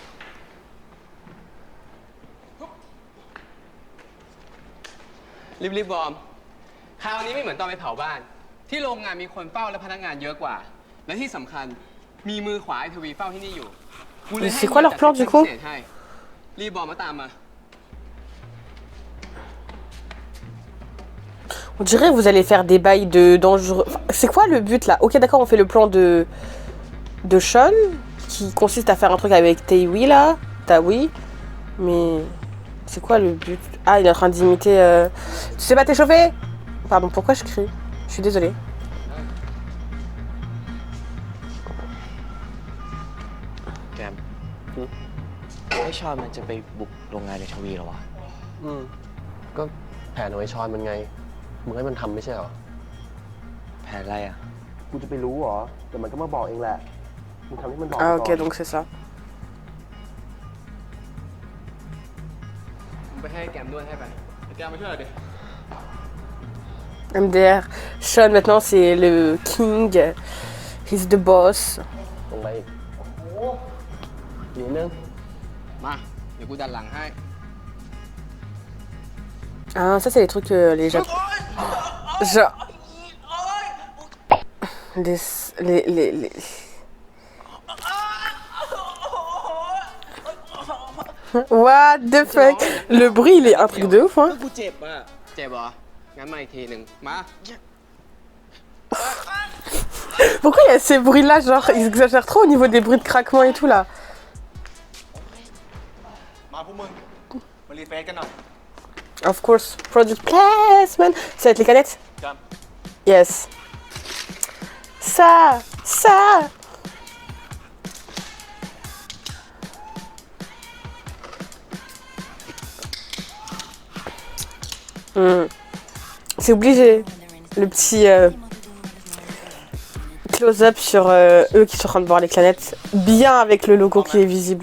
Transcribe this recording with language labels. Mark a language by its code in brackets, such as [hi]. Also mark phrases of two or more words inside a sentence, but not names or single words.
[th] รีบๆวอร์ม คราวนี้ไม่เหมือนตอนไปเผาบ้าน ที่โรงงานมีคนเฝ้าและพนักงานเยอะกว่า และที่สำคัญมีมือขวาไอทวีเฝ้าที่นี่อยู่ กูเลยให้ [fr] C'est quoi leur plan, [th] เฮีย [fr] du [th] จัด [fr] coup [th] เซกชันพิเศษให้ รีบบอกมาตามมา [fr] On dirait que vous allez faire des bails de dangereux. Enfin, c'est quoi le but là? Ok, d'accord, on fait le plan de Sean qui consiste à faire un truc avec Taewi là, Taewi. Mais c'est quoi le but? Ah, il est en train d'imiter. Tu sais pas t'échauffer? Pardon, pourquoi je crie? Je suis désolée. [th] แกมไอ้ชอนมันจะไปบุกโรงงานในทวีเหรอวะ ก็แผนของไอชอนมันไง มึงให้มันทำไม่ใช่เหรอ แผนอะไรอ่ะ กูจะไปรู้เหรอ แต่มันก็มาบอกเองแหละ มึงทำให้มันบอก [fr] Ah, ok, donc c'est ça. [th] มึงไปให้แกมนวดให้ไป แกมาช่วยหน่อยดิ [fr] MDR. Sean maintenant c'est le king. [en] He's the boss. [th] ตรงไปอีกนิดนึง มา เดี๋ยวกูดันหลังให้ [fr] Ah, ça c'est les trucs que les Japonais. Genre. Les... [en] What the fuck? [fr] Le bruit il est un truc de ouf hein. [th] กูเจ็บอ่ะ เจ็บเหรอ งั้นมาอีกทีหนึ่งมา [fr] Pourquoi il y a ces bruits là? Genre ils exagèrent trop au niveau des bruits de craquement et tout là. [th] มาพวกมึง มารีเฟซกันหน่อย [en] Of course. Product placement. [fr] Ça va être les canettes? [th] กัน [fr] Yes. Ça. C'est obligé. Le petit close-up sur eux qui sont en train de boire les canettes. Bien avec le logo qui est visible.